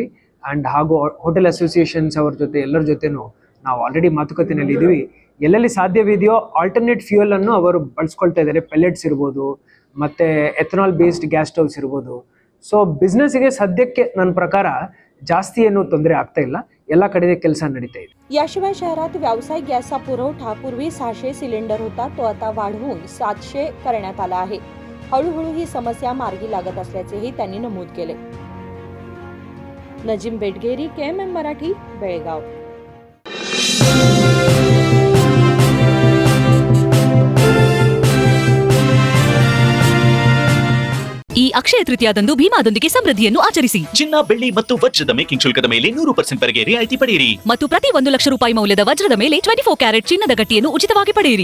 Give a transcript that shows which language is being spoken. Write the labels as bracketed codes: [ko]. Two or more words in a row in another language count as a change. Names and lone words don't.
[kn] ಆ್ಯಂಡ್ ಹಾಗೂ [en] hotel associations [kn] ಅವ್ರ ಜೊತೆ ಎಲ್ಲರ ಜೊತೆನೂ ನಾವು ಆಲ್ರೆಡಿ ಮಾತುಕತೆಯಲ್ಲಿ ಇದ್ದೀವಿ। ಎಲ್ಲೆಲ್ಲಿ ಸಾಧ್ಯವಿದೆಯೋ [en] alternate fuel [kn] ಅನ್ನು ಅವರು ಬಳಸ್ಕೊಳ್ತಾ ಇದ್ದಾರೆ, ಪೆಲೆಟ್ಸ್ ಇರ್ಬೋದು, ಮತ್ತೆ [en] ethanol based gas stoves [kn] ಇರ್ಬೋದು। ಸೊ ಬಿಸ್ನೆಸ್ಗೆ ಸದ್ಯಕ್ಕೆ ನನ್ನ ಪ್ರಕಾರ जास्ती ಏನು ತೊಂದರೆ ಆಗ್ತಾ ಇಲ್ಲ, ಎಲ್ಲ ಕಡೆ ಕೆಲಸ ನಡೀತಾ ಇದೆ। [mr] याशिवाय शहरात व्यावसायिक गॅसचा पुरवठा पूर्वी 600 सिलेंडर होता, तो आता वाढवून 700 करण्यात आला आहे। हळूहळू ही समस्या मार्गी लागत असल्याचेही त्यांनी नमूद केले। नजीम बेटगेरी, KMM मराठी, बेळगाव। [kn] ಈ ಅಕ್ಷಯ ತೃತೀಯದಂದು ಭೀಮಾದೊಂದಿಗೆ ಸಮೃದ್ಧಿಯನ್ನು ಆಚರಿಸಿ। ಚಿನ್ನ, ಬೆಳ್ಳಿ ಮತ್ತು ವಜ್ರದ ಮೇಕಿಂಗ್ ಶುಲ್ಕದ ಮೇಲೆ 100% ವರೆಗೆ ರಿಯಾಯಿತಿ ಪಡೆಯಿರಿ ಮತ್ತು ಪ್ರತಿ 1 ಲಕ್ಷ ರೂಪಾಯಿ ಮೌಲ್ಯದ ವಜ್ರದ ಮೇಲೆ 24 ಕ್ಯಾರೆಟ್ ಚಿನ್ನದ ಗಟ್ಟಿಯನ್ನು ಉಚಿತವಾಗಿ ಪಡೆಯಿರಿ।